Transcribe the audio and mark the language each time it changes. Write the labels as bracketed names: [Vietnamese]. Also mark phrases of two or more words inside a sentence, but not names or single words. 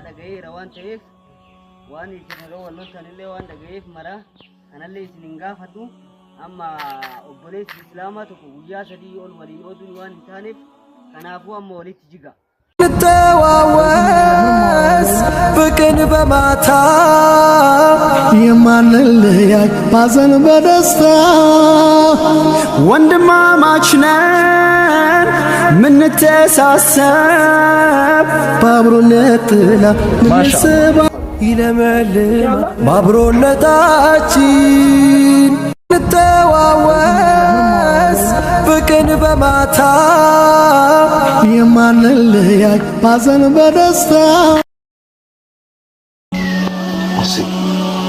[Oromo] dhagayeera waan ta'eef waan isin irra walloltanillee waan dhagayeef maraa kanallee isin gaafadhu amma obboleessi islaamaa tokko guyyaa 3 ol waliin oduun waan hin taaneef kanaafuu amma walitti jiga [Amharic] ተዋወስ በቀን በማታ የማንለያይ ባዘን በደስታ ወንድማማች ነን ምንተሳሰብ ባብሮነት ጥላ ምንስባ ይለመልም ባብሮነታችን ተዋወስ በቀን በማታ የማንለያይ ባዘን በደስታ